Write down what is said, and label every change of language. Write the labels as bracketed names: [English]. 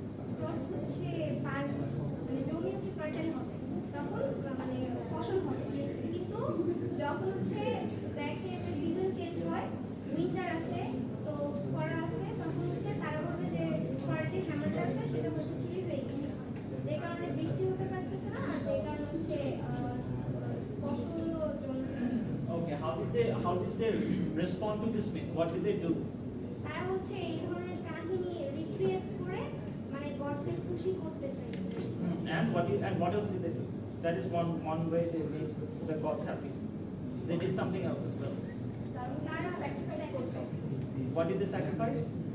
[Bangla] Cross হচ্ছে মানে জমি হচ্ছে ফার্টাইল হবে তখন মানে ফসল হবে কিন্তু যখন হচ্ছে দেখে যে সিজন চেঞ্জ হয় উইন্টার আসে তো খরা আসে তখন হচ্ছে তারা ভাবে যে খরার যে হ্যামারটা আছে সেটা হচ্ছে চুরি হয়ে গেছে যে কারণে বৃষ্টি হতে পারতেছে না আর যে কারণে হচ্ছে ফসলও জন্য [English] Okay, how did they respond to this myth? What did they do? [Bangla] তারা হচ্ছে এই ধরনের কাহিনী রিক্রিয়েট করে মানে গডকে খুশি করতে চায় [English] And what else did they do? That is one way they made the gods happy. They did something else as well. What did they sacrifice?